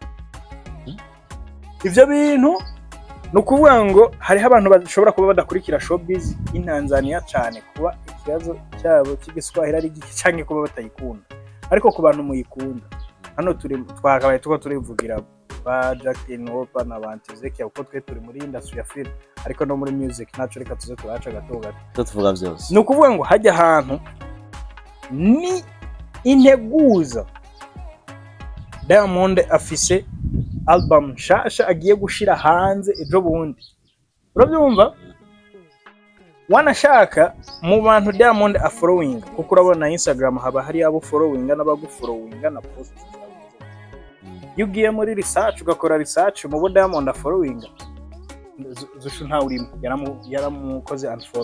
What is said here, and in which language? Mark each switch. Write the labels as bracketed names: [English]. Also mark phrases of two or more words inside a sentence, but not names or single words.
[Rundi] ivyo bintu nukuvuga ngo hariho abantu bashobora kuba badakurikira [English] showbiz in Tanzania [Rundi] cyane kuba ikibazo cyabo cy'igiswahili ari giki cyangwa kuba batayikunda ariko ku bantu muyikunda hano turi twakabaye turivugira ba Jacqueline Wolper na Bantizeki uko twe turi muri industry ya film ariko no muri music naco reka tuze turaca gato tuvuga byose nukuvuga ngo hajya ahantu ni integuza Diamond afise album shasha agiye gushira hanze ejo bundi urabyumva wanashaka mu bantu Diamond afollowing kuko urabona Instagram haba hari abo following n'abagufollowing na post yugiye muri research ugakora research mu bo Diamond afollowing Zuchu nta urimo yaramukoze unfollow